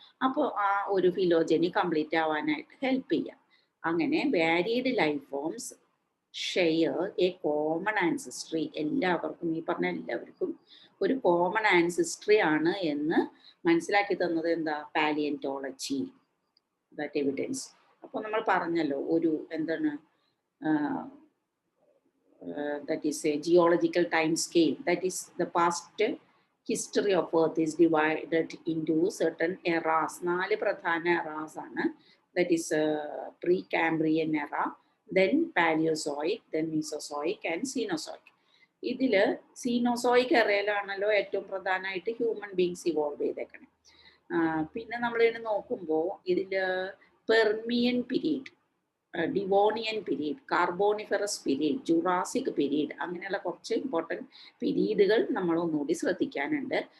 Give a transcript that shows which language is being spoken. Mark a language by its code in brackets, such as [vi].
[ml] അപ്പോൾ ആ ഒരു ഫിലോജനി കംപ്ലീറ്റ് ആവാനായിട്ട് ഹെൽപ്പ് ചെയ്യാം. [en] അങ്ങനെ varied life forms share a common ancestry. [ml] എല്ലാവർക്കും, ഈ പറഞ്ഞ എല്ലാവർക്കും ഒരു കോമൺ ആൻസിസ്ട്രി ആണ് എന്ന് മനസ്സിലാക്കി തന്നത് എന്താ? [en] Paleontology, that evidence. [ml] അപ്പോൾ നമ്മൾ പറഞ്ഞല്ലോ ഒരു എന്താണ് [en] that is a geological time scale, that is the past history of earth is divided into certain eras. 4 പ്രധാന eras ആണ്. That is pre-Cambrian era, then Paleozoic, then Mesozoic and Cenozoic. [ml] ഇതിൽ Cenozoic എറയിലാണല്ലോ ഏറ്റവും പ്രധാനമായിട്ട് ഹ്യൂമൻ ബീങ്സ് ഇവോൾവ് ചെയ്തേക്കണേ. പിന്നെ നമ്മളിതിനെ നോക്കുമ്പോൾ ഇതിൽ Permian period, Devonian period, Carboniferous period, Jurassic period, അങ്ങനെയുള്ള കുറച്ച് ഇമ്പോർട്ടൻറ്റ് പീരീഡുകൾ നമ്മൾ ഒന്നുകൂടി ശ്രദ്ധിക്കാനുണ്ട്.